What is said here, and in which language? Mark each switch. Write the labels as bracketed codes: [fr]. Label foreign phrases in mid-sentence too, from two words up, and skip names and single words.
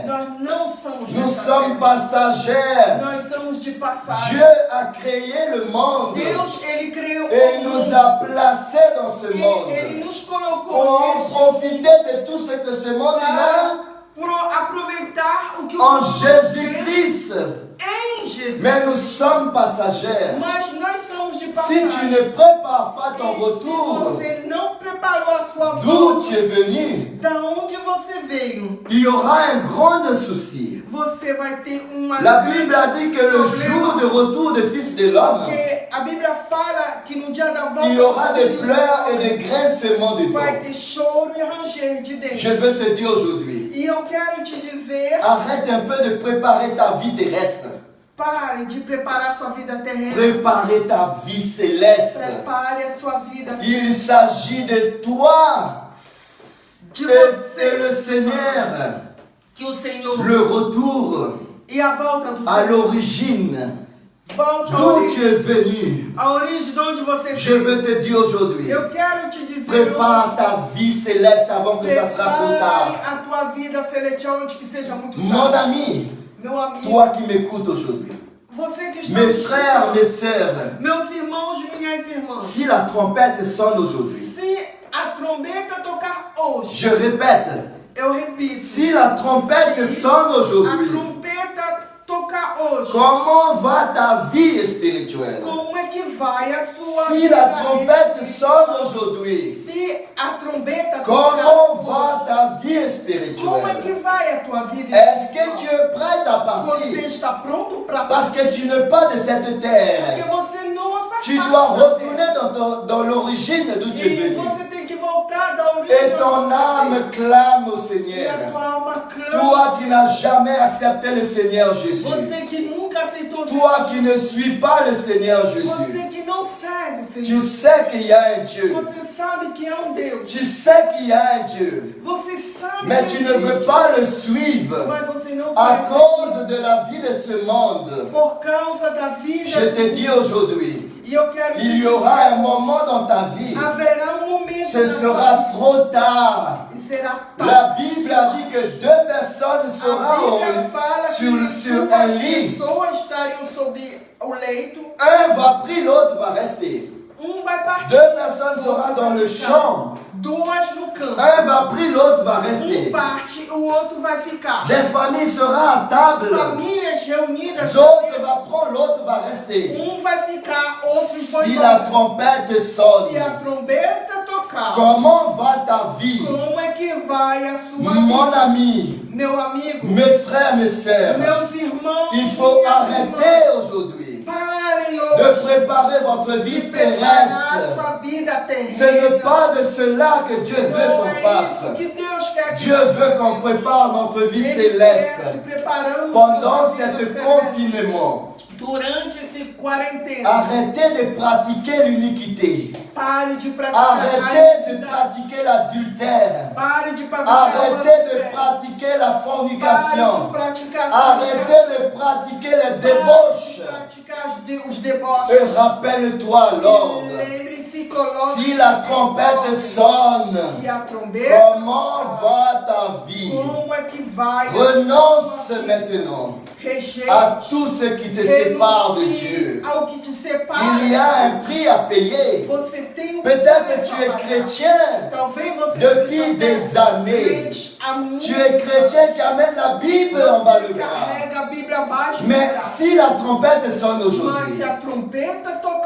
[pt] Nós não somos [fr] Nous [pt] dessa [fr] sommes [pt] terra. [fr] passagers. [pt] Nós somos de passagem. [fr] Dieu a créé le monde [pt] Deus, Ele criou [fr] et [pt] o [fr] nous [pt] mundo. [fr] a placés dans ce [pt] Ele [fr] monde [pt] nos [fr] pour [pt] colocou neste [fr] profiter de tout ce que ce monde a [pt] para aproveitar o que o [fr] en [pt] mundo [fr] Jésus-Christ. [pt] tem em Jesus. [fr] Mais nous sommes passagers. [pt] Mas nós somos de [fr] Si [pt] passagem. [fr] tu ne prépares pas ton [pt] E [fr] retour, [pt] se você não preparou a sua [fr] d'où [pt] volta, [fr] tu es venu, [pt] da onde você veio, [fr] il y aura un grand souci. [pt] você vai ter uma [fr] La [pt] grande [fr] Bible a dit que le [pt] problema, [fr] jour de retour du Fils de l'homme, [pt] porque a Bíblia fala que no dia da volta [fr] il y aura [pt] do [fr] des [pt] Filho do [fr] pleurs et [pt] Homem, [fr] des grincements de [pt] vai [fr] dents. [pt] ter choro e ranger de dentes. [fr] Je veux te dire aujourd'hui, [pt] E eu quero te dizer, [fr] arrête un peu de préparer ta vie terrestre. [pt] pare de preparar sua vida terrena. [fr] Préparer ta vie céleste. [pt] Prepare a sua vida [fr] Il s'agit de toi [pt] de [fr] et le [pt] você. [fr] Seigneur. [pt] Que o Senhor [fr] Le retour [pt] e a volta do [fr] à [pt] Senhor [fr] l'origine [pt] Volte à [fr] D'où [pt] origem. [fr] tu es venu. [pt] A origem de onde você [fr] Je veux te dire aujourd'hui, [pt] Eu quero te dizer [fr] prépare ta vie céleste avant que ça sera trop [pt] prepare [fr] tard. [pt] a tua vida celestial antes que seja muito [fr] Mon [pt] tarde. [fr] ami, [pt] Meu amigo, [fr] toi qui m'écoutes aujourd'hui, [pt] você que está [fr] mes [pt] me [fr] frères, [pt] escutando, [fr] mes sœurs, [pt] meus irmãos e minhas irmãs, [fr] si la trompette sonne aujourd'hui, [pt] se a trombeta tocar hoje, [fr] je répète, [pt] eu repito, [fr] si la trompette sonne [pt] a [fr] aujourd'hui, [pt] trombeta tocar hoje, [fr] comment va ta vie spirituelle? [pt] como é que vai a sua [fr] Si [pt] vida [fr] la trompette [pt] espiritual? [fr] sonne aujourd'hui, [pt] Se a trombeta [fr] comment [pt] tocar [fr] va [pt] hoje, [fr] ta vie [pt] como é que [fr] spirituelle? [pt] vai a tua vida [fr] Est-ce que tu [pt] espiritual? [fr] es prêt à [pt] Você [fr] partir? [pt] está pronto para [fr] Parce que [pt] partir? [fr] tu n'es pas de cette [pt] Porque [fr] terre. [pt] você não faz [fr] Tu [pt] parte [fr] dois [pt] da terra. [fr] retourner dans l'origine d'où tu es [pt] E [fr] venu. [pt] você tem que voltar da origem. [fr] Et ton âme clame au [pt] E a [fr] Seigneur. [pt] tua alma clama. [fr] Toi qui n'as jamais accepté le Seigneur Jésus. [pt] Você que nunca aceitou [fr] Toi qui ne suis pas le Seigneur Jésus. [pt] Você que não segue o [fr] Tu [pt] Senhor. [fr] sais qu'il y a un Dieu. [pt] Você sabe que é Deus. [fr] Tu sais qu'il y a un Dieu. [pt] Você sabe [fr] Mais [pt] que [fr] tu ne veux [pt] existe. [fr] pas le suivre. [pt] Mas você não [fr] À [pt] quer [fr] cause de la vie de ce monde. [pt] seguir por causa da vida. [fr] Je te dis aujourd'hui, [pt] E eu quero te [fr] il y aura un moment dans ta vie. [pt] haverá momento [fr] Ce [pt] na [fr] sera [pt] tua [fr] trop tard. [pt] vida. E será [fr] La Bible a dit que deux personnes [pt] A [fr] seront [pt] Bíblia fala [fr] sur [pt] que [fr] un [pt] duas [fr] lit. [pt] pessoas estariam sobre o leito. [fr] Un va pris, l'autre va rester. [pt] Vai partir. [fr] Deux personnes seront dans le champ. [pt] Duas no campo. [fr] Un va pris, l'autre va rester. [pt] Parte, o outro vai ficar. [fr] Des familles seront à table. [pt] Famílias reunidas. [fr] L'autre va prendre, l'autre va rester. [pt] Vai ficar, outros vão [fr] Si [pt] embora. [fr] la trompette sonne, [pt] Se a trombeta tocar, [fr] comment va ta vie? [pt] como é que vai a sua [fr] Mon [pt] vida? [fr] ami, [pt] Meu amigo, [fr] mes frères, mes sœurs, [pt] meus irmãos, [fr] il faut [pt] minhas [fr] arrêter [pt] irmãs, [fr] aujourd'hui [pt] parem [fr] de [pt] hoje [fr] préparer votre [pt] de [fr] vie [pt] preparar [fr] terrestre. [pt] sua vida terrena. [fr] Ce n'est pas de cela que Dieu veut [pt] Não [fr] qu'on [pt] é isso [fr] fasse. [pt] que Deus quer que [fr] Dieu [pt] nós [fr] veut qu'on [pt] façamos. [fr] prépare notre vie [pt] Ele [fr] céleste [pt] quer que preparamos [fr] pendant [pt] nossa [fr] cet [pt] vida celeste. [fr] confinement. [pt] Durante esse quarentena, [fr] Arrêtez de pratiquer l'iniquité. [pt] pare de praticar a [fr] Arrêtez de [pt] iniquidade. [fr] pratiquer l'adultère. [pt] Pare de praticar o [fr] Arrêtez de [pt] adultério. [fr] pratiquer la [pt] Pare [fr] fornication. [pt] de praticar [fr] Arrêtez de pratiquer les débauches. [pt] Pare de praticar os deboches. [fr] Et rappelle-toi, [pt] Lord, Lembre-se, coloque [fr] si la trompette sonne, [pt] e a trombeta, [fr] comment va ta vie? [pt] como é que vai? [fr] Renonce maintenant [pt] Rejeite. [fr] à tout ce qui te sépare de Dieu. [pt] Ao que te separa. [fr] Il y a un prix à payer. [pt] Você tem [fr] Peut-être tu es chrétien [pt] Talvez você [fr] depuis [pt] seja [fr] des années. [pt] crente há muito [fr] Tu es chrétien qui amène la Bible en bas le [pt] Você [fr] bras. [pt] carrega a Bíblia abaixo do [fr] Mais [pt] braço. [fr] si la trompette sonne [pt] Mas [fr] aujourd'hui, [pt] se a trombeta tocar,